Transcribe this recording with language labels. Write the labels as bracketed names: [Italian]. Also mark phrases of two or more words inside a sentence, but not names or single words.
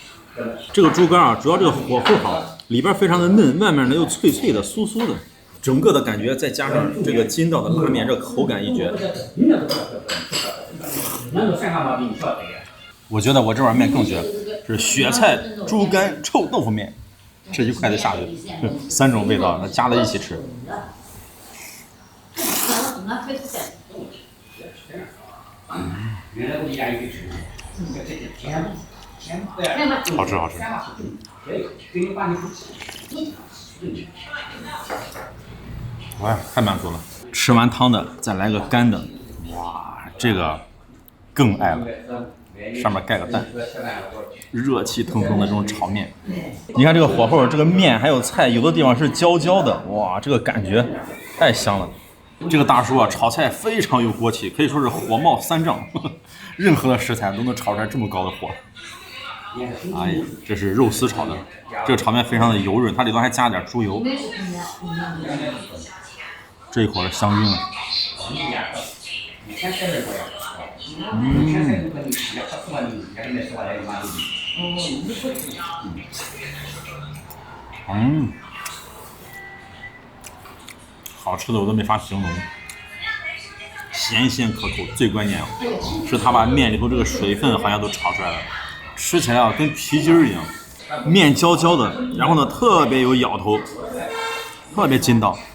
[Chinese] 這個豬肝啊，主要這個火候好，裡邊非常的嫩，外面呢又脆脆的、酥酥的，整個的感覺再加上這個筋道的拉麵，這個口感一絕。我覺得我這碗麵更絕，是雪菜豬肝臭豆腐麵，這一筷子下去，3種味道，那加在一起吃。好吃好吃。哎，太满足了。吃完汤的再來個乾的，哇，這個更愛了。上面蓋個蛋，熱氣騰騰的這種炒麵。你看這個火候，這個麵還有菜，有的地方是焦焦的，哇，這個感覺太香了。這個大叔啊，炒菜非常有锅气，可以說是火冒3丈，任何的食材都能炒出来这麼高的火。哎呀，這是肉絲炒的，這個炒麵非常的油潤，它裡頭還加點豬油，這一口的香暈了。好吃的我都沒法形容，鹹鮮可口，最關鍵是它把麵裡頭這個水分好像都炒出來了，吃起來啊跟皮筋一樣，麵焦焦的，然後呢特別有咬頭，特別筋道。